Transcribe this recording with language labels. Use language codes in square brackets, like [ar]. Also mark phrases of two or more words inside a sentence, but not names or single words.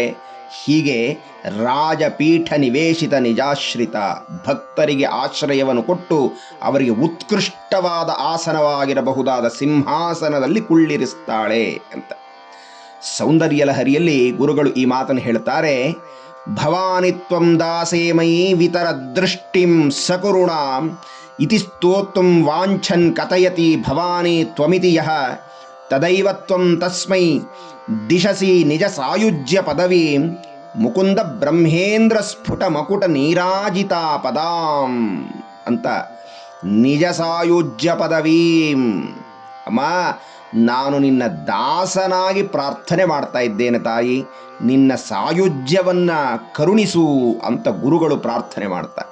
[kn] ಹೀಗೆ [sa] ರಾಜಪೀಠ ನಿವೇಶಿತ ನಿಜಾಶ್ರಿತ, [kn] ಭಕ್ತರಿಗೆ ಆಶ್ರಯವನ್ನು ಕೊಟ್ಟು ಅವರಿಗೆ ಉತ್ಕೃಷ್ಟವಾದ ಆಸನವಾಗಿರಬಹುದಾದ ಸಿಂಹಾಸನದಲ್ಲಿ ಕುಳ್ಳಿರಿಸ್ತಾಳೆ ಅಂತ. ಸೌಂದರ್ಯ ಲಹರಿಯಲ್ಲಿ ಗುರುಗಳು ಈ ಮಾತನ್ನು ಹೇಳ್ತಾರೆ. [sa] ಭವಾನಿ ತ್ವಂ ದಾಸೇ ಮಯಿ ವಿತರ ದೃಷ್ಟಿಂ ಸಕರುಣಾಂ ಇತಿ ಸ್ತೋತ್ರಂ ವಾಂಛನ್ ಕಥಯತಿ ಭವಾನಿ ತ್ವಮಿತಿ ಯಃ ತದೈವ ತ್ವಂ ತಸ್ಮೈ ದಿಶಸಿ ನಿಜ ಸಾಯುಜ್ಯ ಪದವೀಂ ಮುಕುಂದ ಬ್ರಹ್ಮೇಂದ್ರ ಸ್ಫುಟ ಮಕುಟ ನೀರಾಜಿತಾ ಪದಾಂ ಅಂತ. ನಿಜ ಸಾಯುಜ್ಯ ಪದವೀಂ, [kn] ಅಮ್ಮ ನಾನು ನಿನ್ನ ದಾಸನಾಗಿ ಪ್ರಾರ್ಥನೆ ಮಾಡ್ತಾ ಇದ್ದೇನೆ ತಾಯಿ, ನಿನ್ನ ಸಾಯುಜ್ಯವನ್ನು ಕರುಣಿಸು ಅಂತ ಗುರುಗಳು ಪ್ರಾರ್ಥನೆ ಮಾಡ್ತಾರೆ.